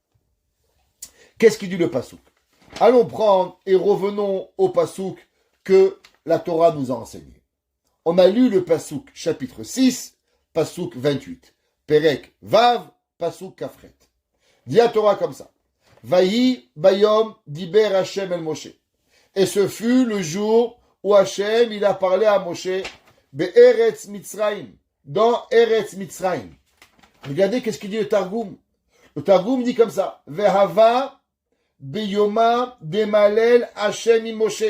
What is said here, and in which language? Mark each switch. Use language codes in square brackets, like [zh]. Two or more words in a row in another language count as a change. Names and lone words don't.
[fr] Qu'est-ce qu'il dit le pasouk? Allons prendre et revenons au pasouk que la Torah nous a enseigné. On a lu le pasouk chapitre 6, pasouk 28. [he] פרק ו, פסוק כפרת. [fr] Dit la Torah comme ça. [he] ויהי ביום דיבר השם אל משה. [fr] Et ce fut le jour où Hashem il a parlé à Moshe [he] בארץ מצרים, [fr] dans Eretz Mitzrayim. Regardez qu'est-ce qu'il dit le Targum. Le Targum dit comme ça. [arc] והוה ביומא דמליל השם עם משה.